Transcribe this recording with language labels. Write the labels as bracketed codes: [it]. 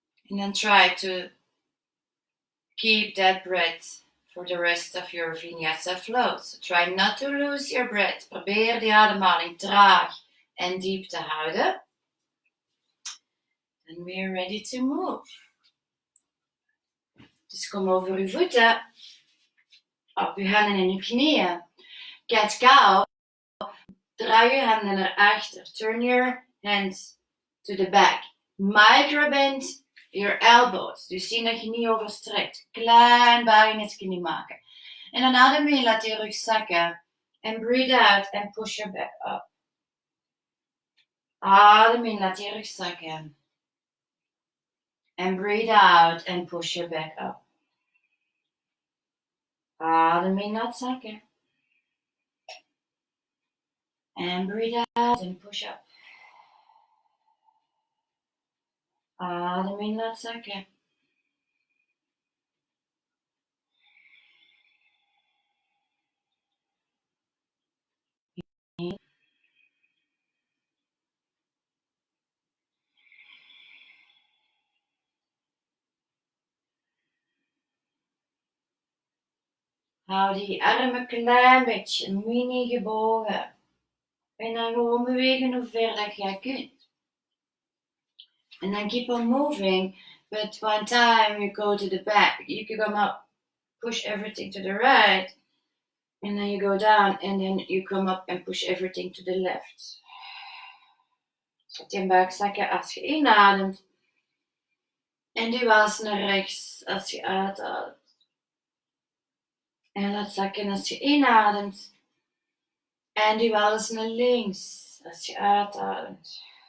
[en] And then try to keep that breath for the rest of your VinyasaFlow. So try not to lose your breath. [nl] Probeer de ademhaling traag en diep te houden. [en] And we're ready to move. [nl] Dus kom over uw voeten, op uw handen en uw knieën. Cat-cow. Draai je handen naar achter. [en] Turn your hands to the back. Microbend your elbows. [nl] Dus zie dat je niet overstrekt. Klein buigingsknie maken. En dan adem in, laat je rug zakken. [en] En breathe out and push your back up. [nl] Adem in, laat je rug zakken. [en] And breathe out and push your back up. [nl] Adem in, laat zakken. [en] And breathe out and push up. [nl] Adem in, laat zakken. Hou die armen klein beetje mini gebogen. En dan gewoon bewegen hoe ver dat jij kunt. [en] And then keep on moving. But one time you go to the back, you can come up, push everything to the right. And then you go down and then you come up and push everything to the left. [nl] Zet je buik zakken als je inademt. En duw alles naar rechts als je uitademt. En laat zakken als je inademt. En duw alles naar links als je uitademt.